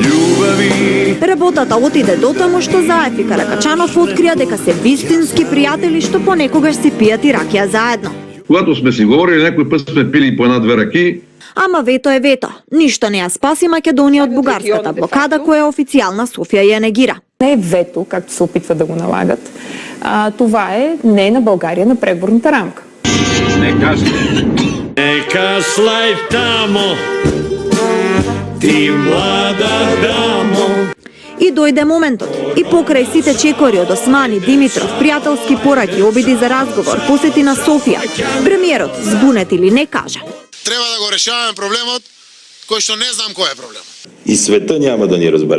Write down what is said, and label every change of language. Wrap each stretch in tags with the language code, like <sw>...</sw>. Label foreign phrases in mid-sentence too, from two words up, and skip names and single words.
<mk>Работата отиде дотаму што Заев и Каракачанов открија дека се вистински пријатели што понекогаш си пијат и ракија заедно.</mk> <bg>Когато сме си говорили, некој път сме пили по една-две раки. Ама вето е вето.</bg> <mk>Ништо не ја спаси Македонија од бугарската блокада која официјална Софија ја негира.</mk> <bg>Не е вето, както се опитват да го налагат. Това е не на България на преговорната рамка.</bg> <sr>Neka slajf tamo, ti mlada damo.</sr> <mk>И дојде моментот. И покрај сите чекори од Османи, Димитров, пријателски пораки, обиди за разговор, посети на Софија, премиерот, збунет или не, кажа: треба да го решаваме проблемот, кој што не знам кој е проблемот.</mk> <bg>И света няма да ни разбере.</bg>